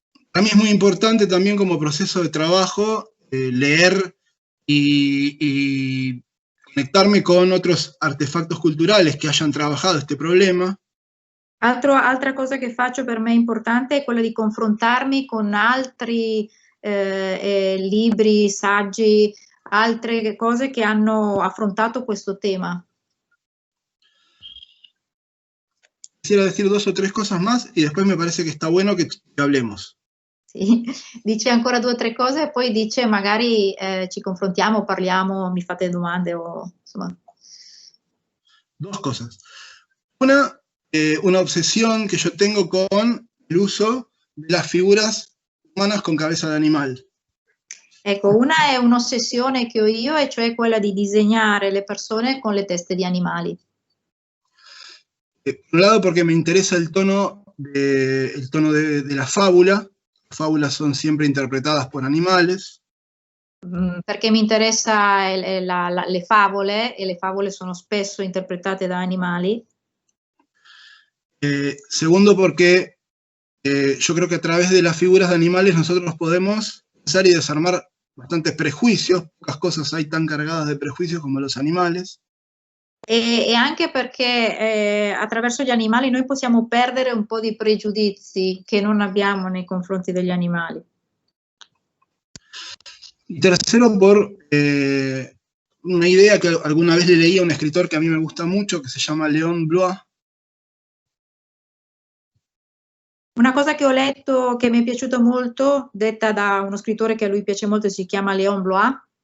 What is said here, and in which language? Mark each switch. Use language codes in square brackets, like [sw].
[es] Para mí es muy importante también como proceso de trabajo leer y conectarme con otros artefactos culturales que hayan trabajado este problema. [it] Altra cosa che faccio per me importante è quella di confrontarmi con altri libri, saggi, altre cose che hanno affrontato questo tema. [es] Quisiera decir 2 o 3 cosas más y después me parece que está bueno que hablemos. [it] Sì, dice ancora 2 o 3 cose e poi dice magari ci confrontiamo, parliamo, mi fate domande o insomma. [es] 2 cosas. Una obsesión que yo tengo con el uso de las figuras humanas con cabeza de animal. [it] Ecco, una è un'ossessione che ho io, e cioè quella di disegnare le persone con le teste di animali. [es] Por un lado porque me interesa el tono de la fábula. Las fábulas son siempre interpretadas por animales. [it] Perché mi interessa le favole, e le favole sono spesso interpretate da animali. [es] Segundo porque yo creo que a través de las figuras de animales nosotros podemos pensar y desarmar bastantes prejuicios. Pocas cosas hay tan cargadas de prejuicios como los animales. [it] E anche perché attraverso gli animali noi possiamo perdere un po' di pregiudizi che non abbiamo nei confronti degli animali. [es] Y tercero, por una idea que alguna vez le leí a un escritor que a mí me gusta mucho, que se llama Léon Blois. [it] Una cosa che ho letto che mi è piaciuto molto, detta da uno scrittore che a lui piace molto, si chiama Léon Blois.